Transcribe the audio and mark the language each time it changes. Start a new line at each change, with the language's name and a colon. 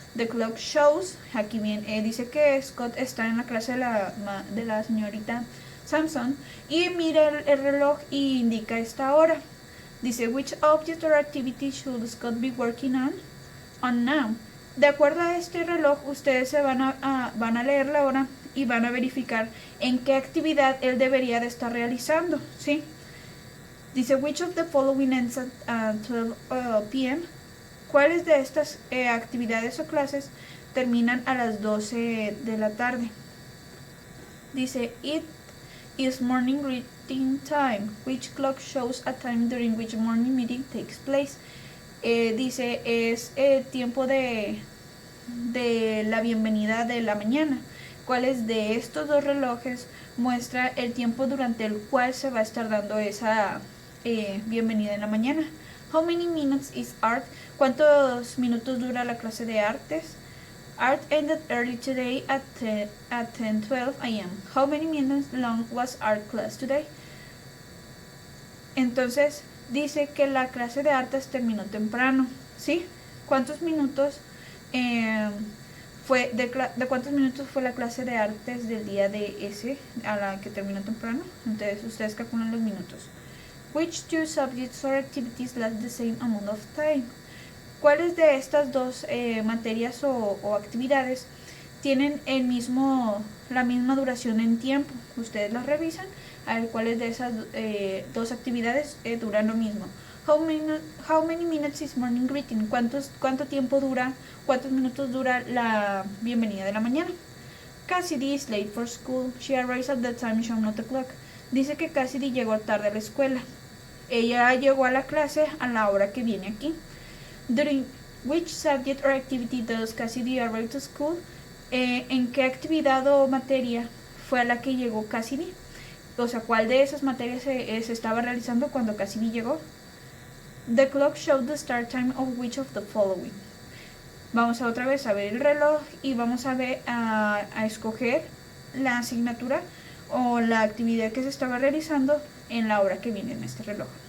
English: The clock shows,
Spanish: aquí bien, dice que Scott está en la clase de la señorita Sampson y mira el reloj y indica esta hora.
English: Dice, which object or activity should Scott be working on now?
Spanish: De acuerdo a este reloj, ustedes se van a leer la hora y van a verificar en qué actividad él debería de estar realizando, ¿sí?
English: Dice, which of the following ends at 12 p.m.?
Spanish: ¿Cuáles de estas actividades o clases terminan a las 12 de la tarde?
English: Dice, it is morning reading time. Which clock shows a time during which morning meeting takes place?
Spanish: Dice, es el tiempo de la bienvenida de la mañana. ¿Cuáles de estos dos relojes muestra el tiempo durante el cual se va a estar dando esa bienvenida en la mañana?
English: How many minutes is art?
Spanish: ¿Cuántos minutos dura la clase de artes?
English: Art ended early today at 10:12 a.m. How many minutes long was art class today?
Spanish: Entonces dice que la clase de artes terminó temprano, ¿sí? ¿Cuántos minutos de cuántos minutos fue la clase de artes del día de ese a la que terminó temprano? Entonces ustedes calculan los minutos.
English: Which two subjects or activities last the same amount of time?
Spanish: ¿Cuáles de estas dos materias o actividades tienen la misma duración en tiempo? Ustedes las revisan a ver cuáles de esas dos actividades duran lo mismo.
English: How many minutes is morning greeting?
Spanish: ¿Cuántos minutos dura la bienvenida de la mañana?
English: Cassidy is late for school. She arrives at the time shown at the clock.
Spanish: Dice que Cassidy llegó tarde a la escuela. Ella llegó a la clase a la hora que viene aquí.
English: During which subject or activity does Cassidy arrive to school?
Spanish: ¿En qué actividad o materia fue a la que llegó Cassidy? O sea, ¿cuál de esas materias se estaba realizando cuando Cassidy llegó?
English: The clock showed the start time of which of the following.
Spanish: Vamos a otra vez a ver el reloj y vamos a escoger la asignatura o la actividad que se estaba realizando en la hora que viene en este reloj.